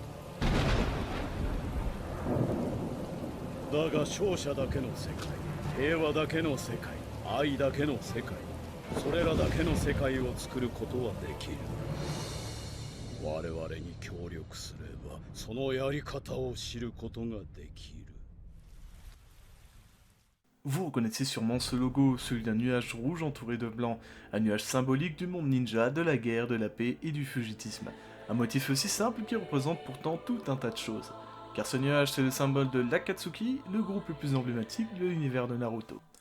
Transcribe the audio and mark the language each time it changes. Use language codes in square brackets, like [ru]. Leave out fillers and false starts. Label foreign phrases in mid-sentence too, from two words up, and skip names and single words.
[ja] だが勝者だけの世界、平和だけの世界、愛だけの世界、それらだけの世界を作ることはできる。我々に協力すれば、そのやり方を知ることができる。 [fr] Vous reconnaissez sûrement ce logo, celui d'un nuage rouge entouré de blanc, un nuage symbolique du monde ninja, de la guerre, de la paix et du fugitisme. Un motif aussi simple qui représente pourtant tout un tas de choses. Car ce nuage c'est le symbole de l'Akatsuki, le groupe le plus emblématique de l'univers de Naruto.